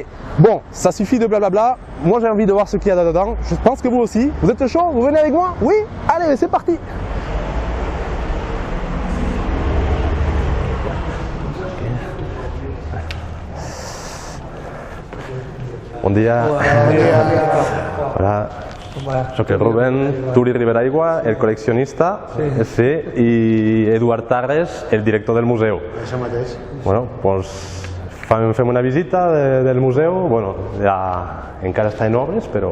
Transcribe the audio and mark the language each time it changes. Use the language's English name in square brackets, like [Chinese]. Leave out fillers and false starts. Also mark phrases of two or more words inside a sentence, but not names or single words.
[French] Bon, ça suffit de blablabla. Moi j'ai envie de voir ce qu'il y a là-dedans. Je pense que vous aussi. Vous êtes chaud? Vous venez avec moi? Oui? Allez, c'est parti! [Catalan] Bon dia. Hola. Soc el Rubén, Turi Riberaigua, el col·leccionista, sí, i Eduard Tarres, el director del museu. Això mateix. Bueno, doncs fem una visita del museu, bueno, ja encara està en obres, però...